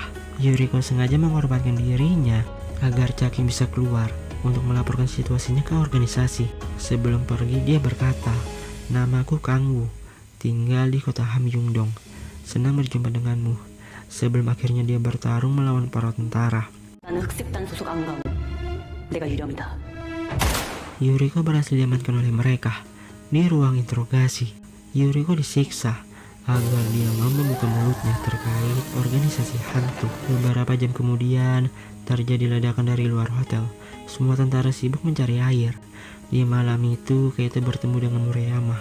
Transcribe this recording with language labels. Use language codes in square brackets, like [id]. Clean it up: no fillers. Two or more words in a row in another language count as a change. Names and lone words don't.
[id] Yuriko sengaja mengorbankan dirinya agar Caking bisa keluar untuk melaporkan situasinya ke organisasi. Sebelum pergi dia berkata, namaku Kangwoo, tinggal di kota Hamyungdong. Senang berjumpa denganmu. Sebelum akhirnya dia bertarung melawan para tentara. [ko] 나는 흑색단 소속 안강호. 내가 유령이다. [id] Yuriko berhasil diamankan oleh mereka. Di ruang interogasi, Yuriko disiksa agar dia mau membuka mulutnya terkait organisasi hantu. Beberapa jam kemudian, terjadi ledakan dari luar hotel. Semua tentara sibuk mencari air. Di malam itu, Kaito bertemu dengan Murayama.